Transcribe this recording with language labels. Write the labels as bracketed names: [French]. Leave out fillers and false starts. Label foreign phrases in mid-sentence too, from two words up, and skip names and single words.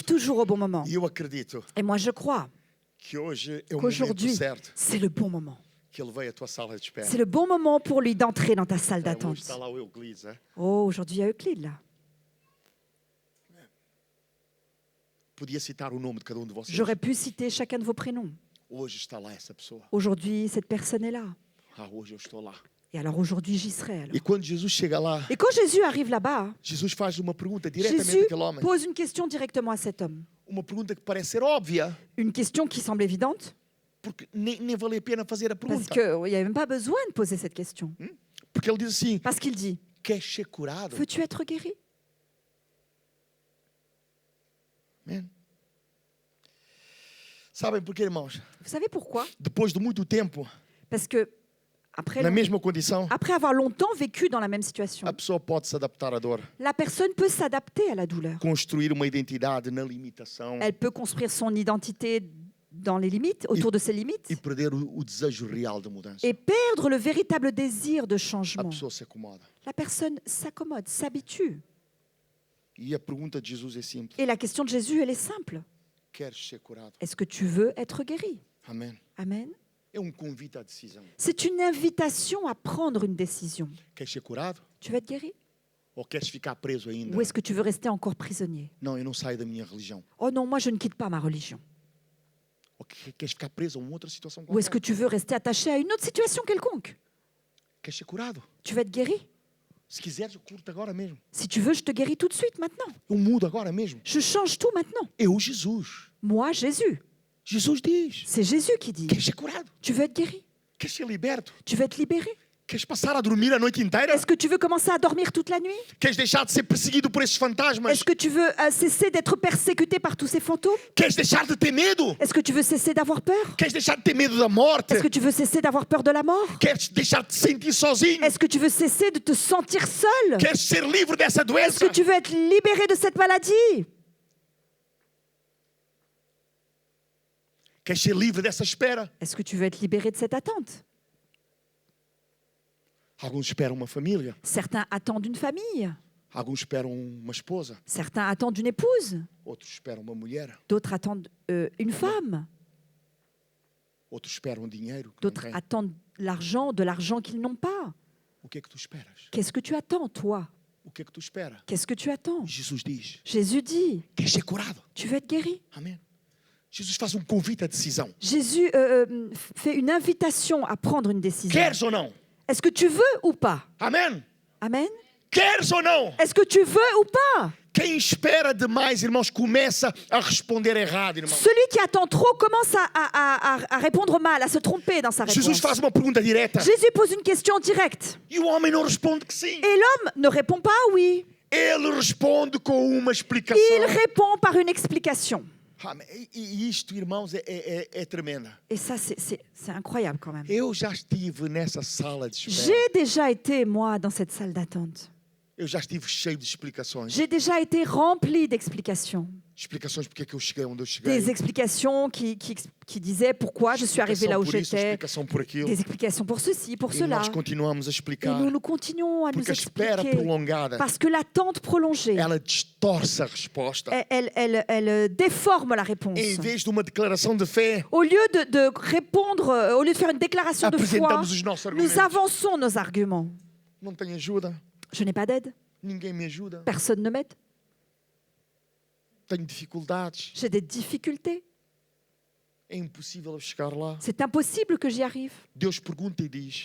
[Portuguese] certo. [French] toujours au bon moment. [Portuguese] E eu acredito [French] Et moi, je crois [Portuguese] que hoje é o momento [French] qu'aujourd'hui, [Portuguese] certo [French] c'est le bon moment. [Portuguese] que ele veio à tua sala de espera. [French] C'est le bon moment pour lui d'entrer dans ta salle [Portuguese] Hoje [French] d'attente. [Portuguese] está lá o Euclides. Hein? [French] Oh, aujourd'hui, il y a Euclide là. [Portuguese] Podia citar o nome de cada um de vocês. [French] J'aurais pu citer chacun de vos prénoms. [Portuguese] Hoje está lá essa pessoa. [French] Aujourd'hui, cette personne est là. [Portuguese] Ah, hoje eu estou lá. [French] Et alors aujourd'hui, j'y serai. Alors. [Portuguese] E quando Jesus chega lá, [French] Et quand Jésus arrive là-bas, [Portuguese] Jesus faz uma pergunta diretamente [French] Jésus [Portuguese] àquele homem. [French] pose une question directement à cet homme. [Portuguese] Uma pergunta que parece ser óbvia, [French] Une question qui semble évidente, [Portuguese] porque nem vale a pena fazer a [French] parce [Portuguese] pergunta. [French] qu'il n'y avait même pas besoin de poser cette question. [Portuguese] Porque ele diz assim: [French] Parce qu'il dit, [Portuguese] queres ser curado? [French] veux-tu être guéri? [Portuguese] Amém. Sabem porquê, irmãos? [French] Vous savez pourquoi? [Portuguese] Depois de muito tempo, [French] Parce que après, [Portuguese] na mesma condição, [French] après avoir longtemps vécu dans la même situation, [Portuguese] a pessoa pode se adaptar à dor, [French] la personne peut s'adapter à la douleur. [Portuguese] construir uma identidade na limitação [French] Elle peut construire son identité dans les limites, autour de ses limites, [Portuguese] e perder o desejo real de mudança. [French] et perdre le véritable désir de [Portuguese] A [French] changement. [Portuguese] pessoa se acomoda. [French] La personne s'accommode, s'habitue. [Portuguese] E a pergunta de Jesus é simples: [French] Et la question de Jésus, elle est simple. [Portuguese] queres ser curado? [French] Est-ce que tu veux être guéri? [Portuguese] Amém. [French] Amen. [Portuguese] É convite à decisão. [French] C'est une invitation à prendre une décision. [Portuguese] Queres ser curado? [French] Tu veux être guéri? [Portuguese] Ou queres ficar preso ainda? [French] Ou est-ce que tu veux rester encore prisonnier? [Portuguese] Não, eu não saio da minha religião. [French] Oh non, moi je ne quitte pas ma religion. [Portuguese] Ou queres ficar preso a uma outra situação [French] Ou est-ce que [Portuguese] qualquer? [French] tu veux rester attaché à une autre situation quelconque? [Portuguese] Queres ser curado? [French] Tu veux être guéri? [Portuguese] Se quiseres, eu curto agora mesmo. [French] Si tu veux, je te guéris tout de suite maintenant. [Portuguese] Eu mudo agora mesmo. [French] Je change tout maintenant. [Portuguese] Eu, Jesus. [French] Moi, Jésus. [Portuguese] Jesus diz: [French] C'est Jésus qui dit. [Portuguese] queres ser curado? [French] Tu veux être guéri? [Portuguese] Queres ser liberto? [French] Tu veux être libéré? [Portuguese] Queres passar a dormir a noite inteira? [French] Est-ce que tu veux commencer à dormir toute la nuit? [Portuguese] Queres deixar de ser perseguido por esses fantasmas? [French] Est-ce que tu veux cesser d'être persécuté par tous ces fantômes? [Portuguese] Queres deixar de ter medo? [French] Est-ce que tu veux cesser d'avoir peur? [Portuguese] Queres deixar de ter medo da morte? [French] Est-ce que tu veux cesser d'avoir peur de la mort? [Portuguese] Queres deixar de te sentir sozinho? [French] Est-ce que tu veux cesser de te sentir seul? [Portuguese] Queres ser livre dessa [French] Est-ce [Portuguese] doença? [French] que tu veux être libéré de cette maladie? [Portuguese] Queres ser livre dessa espera? [French] Est-ce que tu veux être libéré de cette attente? [Portuguese] Alguns esperam uma família. [French] Certains attendent une famille. [Portuguese] Alguns esperam uma esposa. [French] Certains attendent une épouse. [Portuguese] Outros esperam uma mulher. [French] D'autres attendent une femme. [Portuguese] Outros esperam dinheiro. que não [French] D'autres [Portuguese] têm. [French] attendent l'argent, de l'argent qu'ils n'ont pas. [Portuguese] O que é que tu esperas? [French] Qu'est-ce que tu attends, toi? [Portuguese] O que é que tu esperas? [French] Qu'est-ce que tu attends? [Portuguese] Jesus diz: [French] Jésus dit, [Portuguese] queres ser curado? [French] tu veux être guéri? [Portuguese] Amém. Jesus faz convite à decisão. [French] Jésus fait une invitation à prendre une décision. [Portuguese] Queres ou não? [French] Est-ce que tu veux ou pas? [Portuguese] Amém. [French] Amen. [Portuguese] Queres ou não? [French] Est-ce que tu veux ou pas? [Portuguese] Quem espera demais, irmãos, começa a responder errado, irmãos. [French] Celui qui attend trop commence à répondre mal, à se tromper dans sa réponse. [Portuguese] Jesus faz uma pergunta direta. [French] Jésus pose une question directe. [Portuguese] E o homem não responde que sim. [French] Et l'homme ne répond pas oui. [Portuguese] Ele responde com uma explicação. [French] Il répond par une explication. [Portuguese] Amém. E isto, irmãos, é tremenda. [French] Et ça, c'est incroyable quand même. [Portuguese] Eu já estive nessa sala de espera. [French] J'ai déjà été, moi, dans cette salle d'attente. [Portuguese] Eu já estive cheio de explicações. [French] J'ai déjà été rempli d'explications. [Portuguese] Explicações porque é que eu cheguei onde eu cheguei. [French] Des explications qui disaient pourquoi je suis arrivé là où [Portuguese] Explicação por isso, [French] j'étais. [Portuguese] explicação por aquilo. [French] Des explications pour ceci, pour [Portuguese] E [French] cela. [Portuguese] nós continuamos a [French] Et [Portuguese] explicar. [French] nous continuons à nous [Portuguese] Porque a espera [French] expliquer. [Portuguese] prolongada, [French] Parce que l'attente prolongée, [Portuguese] ela distorce a resposta. [French] elle déforme la réponse. [Portuguese] Em vez de uma declaração de fé, [French] Au lieu de répondre, au lieu de faire une déclaration de foi, [Portuguese] apresentamos os nossos argumentos. [French] nous avançons nos arguments. [Portuguese] Não tenho ajuda, [French] Je n'ai pas d'aide, [Portuguese] ninguém me ajuda, [French] personne ne m'aide, [Portuguese] tenho dificuldades, [French] j'ai des difficultés, [Portuguese] é impossível eu chegar lá. [French] c'est impossible que j'y arrive. [Portuguese] Deus pergunta e diz,